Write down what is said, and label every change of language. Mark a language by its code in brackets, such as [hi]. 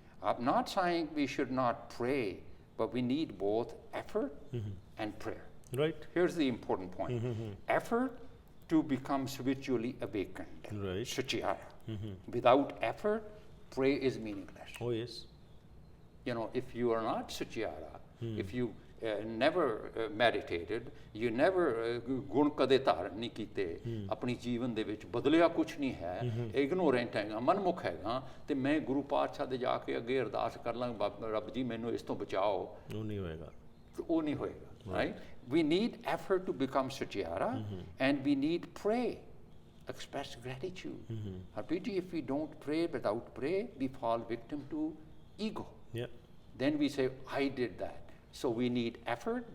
[en] I'm not saying we should not pray, but we need both effort and prayer. Right. Here's the important point. Effort to become spiritually awakened. Right. Suchiyara. Without effort, prayer is meaningless. Oh, yes. You know, if you are not Suchiyara, if you never [pa] meditated, you never ਗੁਣ ਕਦੇ ਧਾਰਨ ਨਹੀਂ ਕੀਤੇ, ਆਪਣੀ ਜੀਵਨ ਦੇ ਵਿੱਚ ਬਦਲਿਆ ਕੁਛ ਨਹੀਂ ਹੈ, ਇਗਨੋਰੈਂਟ ਹੈਗਾ, ਮਨਮੁਖ ਹੈਗਾ, ਤੇ ਮੈਂ ਗੁਰੂ ਪਾਤਸ਼ਾਹ ਦੇ ਜਾ ਕੇ ਅੱਗੇ ਅਰਦਾਸ ਕਰ ਲਾਂ, ਰੱਬ ਜੀ ਮੈਨੂੰ ਇਸ ਤੋਂ ਬਚਾਓ, ਉਹ ਨਹੀਂ ਹੋਏਗਾ. ਉਹ ਨਹੀਂ ਹੋਏਗਾ. Right? [en] We need effort to become Suchiyara, and we need pray, express gratitude. Harpreet, if we don't pray, without pray, we fall victim to ego. Yeah. Then we say, I did that. So we need effort.